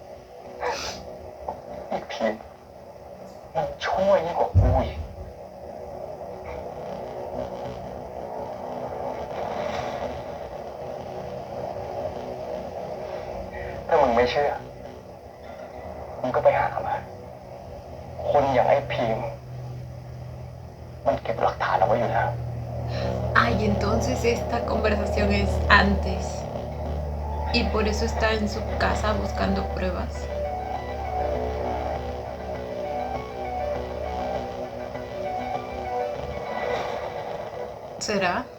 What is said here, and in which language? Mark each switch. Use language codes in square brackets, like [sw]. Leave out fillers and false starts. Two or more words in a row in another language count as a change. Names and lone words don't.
[th] ไอ้พีมันช่วยยิ่งกว่ากูอีกถ้ามึงไม่เชื่อมึงก็ไปหามาคนอย่างไอ้พีมันเก็บหลักฐานเอาไว้อยู่แล้ว [es] Ay, entonces esta conversación es antes. Y por eso está en su casa buscando pruebas. ¿Será?